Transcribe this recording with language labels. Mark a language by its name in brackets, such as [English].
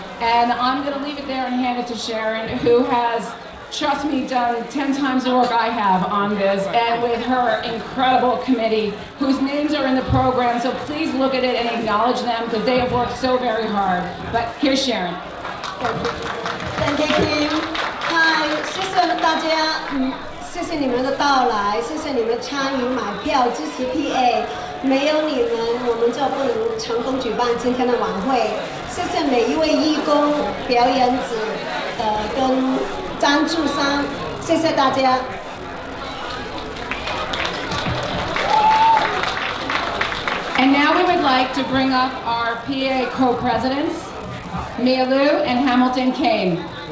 [English] And I'm going to leave it there and hand it to Sharon, who has, trust me, done 10 times the work I have on this, and with her incredible committee, whose names are in the program, so please look at it and acknowledge them, because they have worked so very hard. But here's Sharon. Thank you, Kim. [Chinese] Hi， 谢谢大家，谢谢你们的到来，谢谢你们参与买票支持 PA。没有你们，我们就不能成功举办今天的晚会。谢谢每一位义工、表演者，跟赞助商，谢谢大家。 [English] And now we would like to bring up our PA co-presidents, Mia Liu and Hamilton Kane.